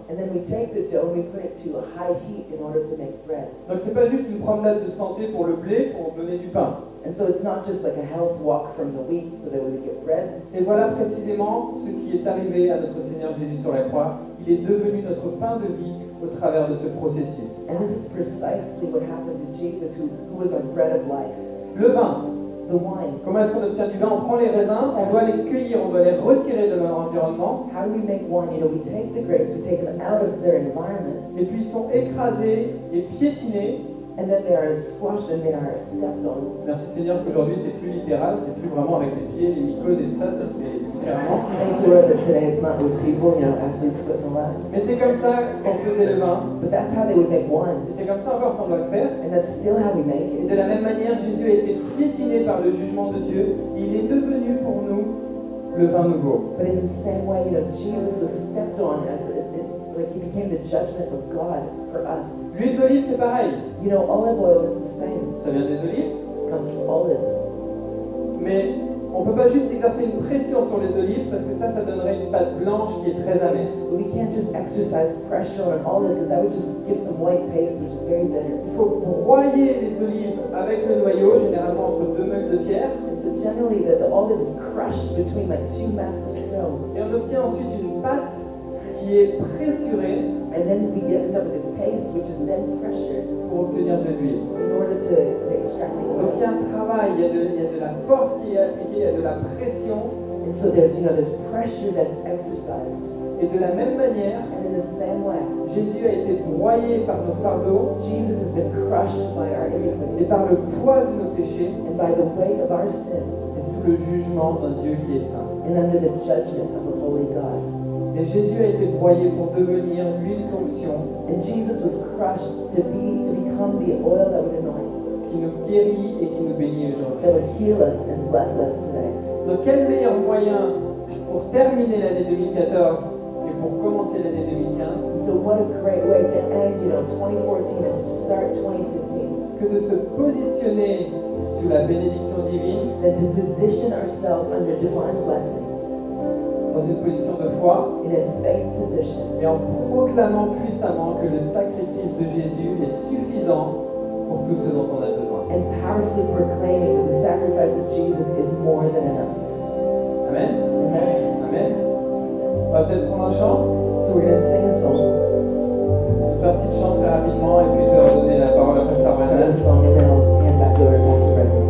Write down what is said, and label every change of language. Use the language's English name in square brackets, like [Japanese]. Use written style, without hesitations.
[English] And then we take the dough and we put it to a high heat in order to make bread. [French] Donc c'est pas juste une promenade de santé pour le blé, pour donner du pain. [English] And so it's not just like a health walk from the wheat so that we would get bread. [French] Et voilà précisément ce qui est arrivé à notre Seigneur Jésus sur la croix. Il est devenu notre pain de vie au travers de ce processus. [English] And this is precisely what happened to Jesus, who was our bread of life. [French] Le vin. [English] The wine. [French] Comment est-ce qu'on obtient du vin? On prend les raisins, on doit les cueillir, on doit les retirer de leur environnement. [English] How do we make wine? We take the grapes, we take them out of their environment, [French] Et puis ils sont écrasés et piétinés. [English] and then they are squashed and they are stepped on. [French] Merci Seigneur qu'aujourd'hui c'est plus littéral, c'est plus vraiment avec les pieds, les mycoses et tout ça, ça c'est littéralement. [English] Thank you, Lord, that today it's not with people, athletes spitting the line. [French] Mais c'est comme ça qu'on faisait le vin. [English] But that's how they would make wine, [French] Et c'est comme ça encore qu'on doit le faire. [English] and that's still how we make [French] Et [English] it. [French] de la même manière, Jésus a été piétiné par le jugement de Dieu. Il est devenu pour nous le vin nouveau. [English] But in the same way, Jesus was stepped on like he became the judgment of God for us. [French] L'huile d'olive, c'est pareil. [English] Olive oil is the same. [French] Ça vient des olives. [English] It comes from olives. [French] Mais on ne peut pas juste exercer une pression sur les olives parce que ça donnerait une pâte blanche qui est très amère. [English] But we can't just exercise pressure on an olive because that would just give some white paste, which is very bitter. [French] Il faut broyer les olives avec le noyau, généralement entre 2 meules de pierre. [English] And so generally the olive is crushed between like 2 massive stones. [French] Et on obtient ensuite une pâte qui est pressurée [English] And then we end up with this paste, which is then pressured [French] pour obtenir de l'huile. [English] in order to extract the [French] Donc il y a [English] oil. [French] un travail, il y a de la force qui est appliquée, il y a de la pression. [English] And so there's pressure that's exercised. [French] Et de la même manière, [English] And in the same way, [French] Jésus a été broyé par nos fardeaux [English] Jesus has been crushed by our [French] et [English] iniquity [French] par le poids de nos péchés [English] and by the weight of our sins [French] et sous le jugement d'un Dieu qui est saint. [English] and under the judgment of a holy God. [French] Et Jésus a été broyé pour devenir l'huile d'onction [English] And Jesus was crushed to become the oil that would anoint, [French] qui nous guérit et qui nous bénit aujourd'hui. [English] that would heal us and bless us today. [French] Donc quel meilleur moyen pour terminer l'année 2014 et pour commencer l'année 2015 [English] And so what a great way to end, 2014 and to start 2015, [French] que de se positionner sous la bénédiction divine [English] than to position ourselves under divine blessing [French] dans une position de foi, [English] in a faith position, [French] et en proclamant puissamment que le sacrifice de Jésus est suffisant pour tout ce dont on a besoin. [English] and powerfully proclaiming that the sacrifice of Jesus is more than enough. [French] Amen. [English] Amen. [French] Amen. On va peut-être prendre un chant. [English] So we're going to sing a song, [French] Une partie de chant très rapidement, et puis je vais redonner la parole à Pasteur [English] another [French] Bernard. [English] song, and then I'll hand back over to Pastor Brendan.